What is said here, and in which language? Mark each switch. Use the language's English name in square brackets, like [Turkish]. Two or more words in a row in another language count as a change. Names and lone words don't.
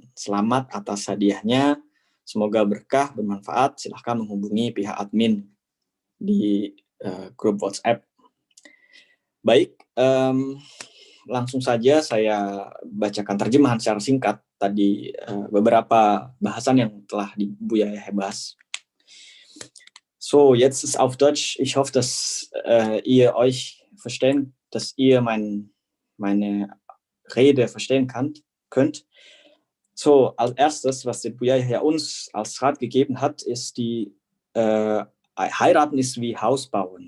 [Indonesian] Selamat atas hadiahnya. Semoga berkah, bermanfaat. Silahkan menghubungi pihak admin di grup WhatsApp. Baik, langsung saja saya bacakan terjemahan secara singkat tadi beberapa bahasan yang telah Buya Yahya bahas. [German] So, jetzt ist auf Deutsch. Ich hoffe, dass ihr euch verstehen, dass ihr meine Rede verstehen könnt. So, als erstes, was der Buya Yahya uns als Rat gegeben hat, ist heiraten ist wie Hausbauen.